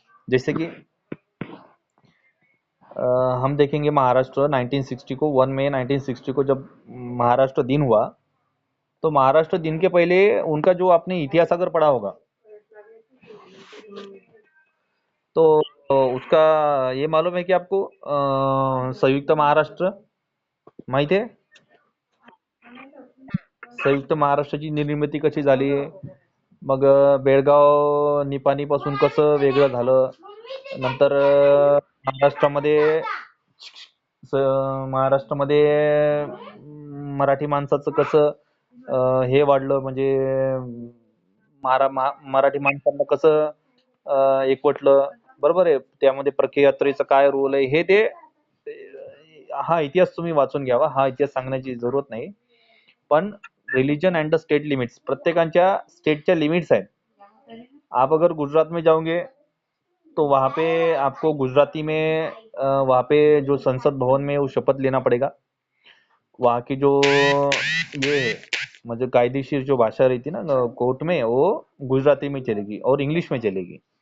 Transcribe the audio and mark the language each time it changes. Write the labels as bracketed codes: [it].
[hi] जैसे कि हम देखेंगे महाराष्ट्र 1960 को, 1 मई 1960 को जब महाराष्ट्र दिन हुआ, तो महाराष्ट्र दिन के पहले उनका जो आपने इतिहास अगर पढ़ा होगा तो उसका ये मालूम है कि आपको [mr] संयुक्त महाराष्ट्र माहित आहे? संयुक्त महाराष्ट्राची निर्मिती कशी झाली, मग बेळगाव निपाणी पासून कसं वेगळं झालं, नंतर महाराष्ट्रामध्ये महाराष्ट्रामध्ये मराठी माणसाचं कसं हे वाढलं, म्हणजे मराठी माणसांना कसं एकवटलं, बरोबर आहे. त्यामध्ये प्रख्यात्रीचा काय रोल आहे हे ते, हा इतिहास तुम्ही वाचून घ्यावा, हा इतिहास सांगण्याची जरूरत नाही. पण [en] religion and the state limits, [mr] प्रत्येकांच्या स्टेटच्या लिमिट्स आहेत. [hi] आप अगर गुजरात में जाओगे तो वहाँ पे आपको गुजराती में वहाँ पे जो संसद भवन में वो शपथ लेना पड़ेगा। वहाँ की जो ये है, मतलब कायदेशीर जो भाषा रहती है ना कोर्ट में, वो गुजराती में चलेगी और इंग्लिश में चलेगी।